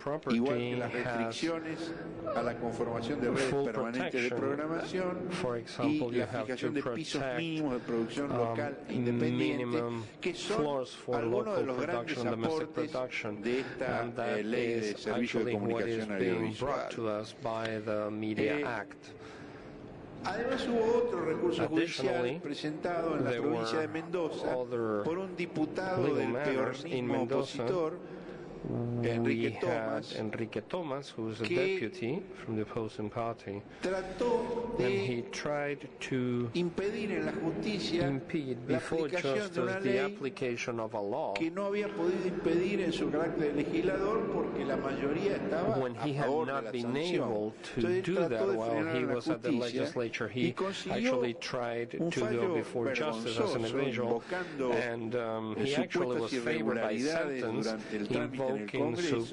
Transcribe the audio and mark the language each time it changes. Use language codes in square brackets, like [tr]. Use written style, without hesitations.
[es] igual que las restricciones a la conformación de redes permanentes de programación y la fijación de pisos mínimos de producción local independiente, que son algunos de los grandes aportes de esta ley de servicio de comunicación audiovisual. Además, hubo otro recurso judicial presentado en la provincia de Mendoza por un diputado del peronismo opositor, [en] Enrique Tomás, who's a deputy from the opposing party, [es] trató de impedir en la justicia la aplicación de una ley que no había podido impedir en su carácter de legislador porque la mayoría estaba a favor de la sanción. Entonces trató de frenar a la justicia y consiguió un fallo vergonzoso invocando las irregularidades durante el trámite en el Congreso